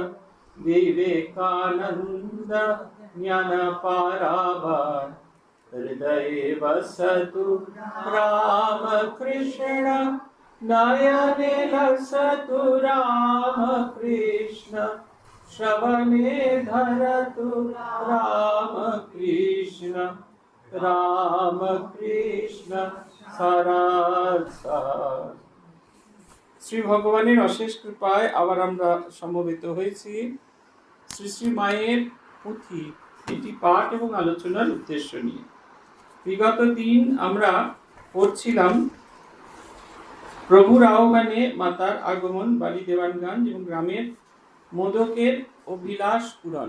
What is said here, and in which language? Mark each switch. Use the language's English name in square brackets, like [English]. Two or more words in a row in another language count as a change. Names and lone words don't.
[Sanskrit] विवेकानंद ज्ञानपारावार हृदये वसतु रामकृष्ण नयने लसतु रामकृष्ण श्रवणे धरतु रामकृष्ण रामकृष्ण सारासार। [Bangla] শ্রী ভগবানের অশেষ কৃপায় আবার আমরা সমবেত হয়েছি শ্রী শ্রী মায়ের পুঁথি এটি পাঠ এবং আলোচনার উদ্দেশ্য নিয়ে। বিগত দিন আমরা পড়ছিলাম প্রভুর আহ্বানে মাতার আগমন, বাড়ি দেওয়ানগঞ্জ এবং গ্রামের মোদকের অভিলাষ পূরণ।